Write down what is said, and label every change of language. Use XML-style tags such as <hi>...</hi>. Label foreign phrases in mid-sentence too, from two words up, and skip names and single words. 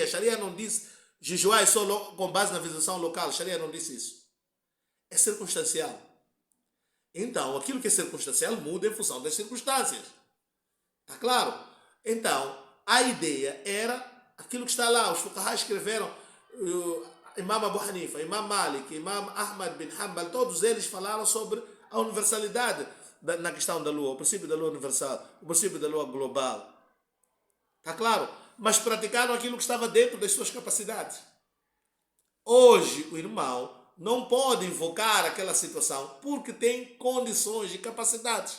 <pt>Sharia não disse jejuar só com base na visitação local. Sharia não disse isso. É circunstancial. Então, aquilo que é circunstancial muda em função das circunstâncias. Está claro? Então, a ideia era Aquilo que está lá, os fuqaha escreveram, Imam Abu Hanifa, Imam Malik, Imam Ahmad bin Hanbal, todos eles falaram sobre a universalidade na questão da lua, o princípio da lua universal, o princípio da lua global. Está claro? Mas praticaram aquilo que estava dentro das suas capacidades. Hoje, o irmão não pode invocar aquela situação porque tem condições e capacidades.</pt>